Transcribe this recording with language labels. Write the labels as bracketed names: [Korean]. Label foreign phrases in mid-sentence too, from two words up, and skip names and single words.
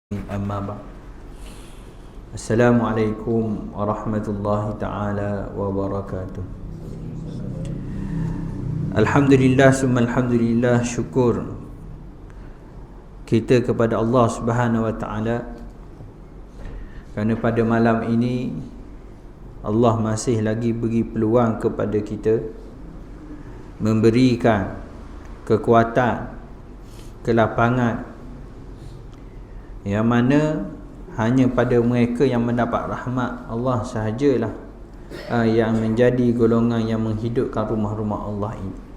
[Arabic] أما بعد. السلام عليكم ورحمة الله تعالى وبركاته. الحمد لله ثم الحمد لله, [Malay] syukur kita kepada [Arabic] الله سبحانه وتعالى [Malay] kerana pada malam ini Allah masih lagi beri peluang kepada kita, memberikan kekuatan, kelapangan, yang mana hanya pada mereka yang mendapat rahmat Allah sahajalah yang menjadi golongan yang menghidupkan rumah-rumah Allah ini.